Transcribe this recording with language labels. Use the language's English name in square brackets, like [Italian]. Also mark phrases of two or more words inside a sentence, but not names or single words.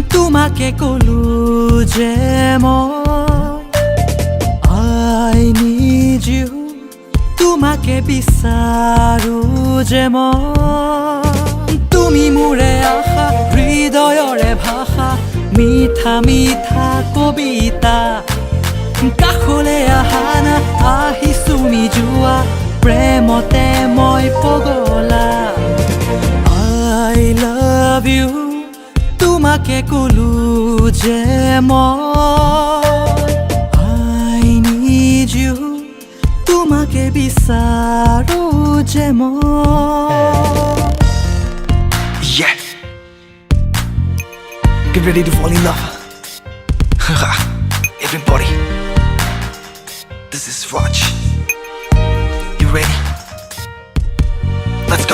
[Assamese] তোমাকে কলো যে [English] I need you [Assamese] তোমাকে বিচাৰো যে তুমি মোৰে আশা হৃদয়ৰে ভাষা মিঠা মিঠা কবিতা কাষলে আহা না আহিছো নিজুৱা প্ৰেমতে মই পগলা [English] I love you [Assamese] তোমাকে কলো যে [English] I need you [Assamese] তোমাকে বিচাৰো যে [English] Yes. Get ready to fall in love. Everybody. This is Raj. You ready? Let's go.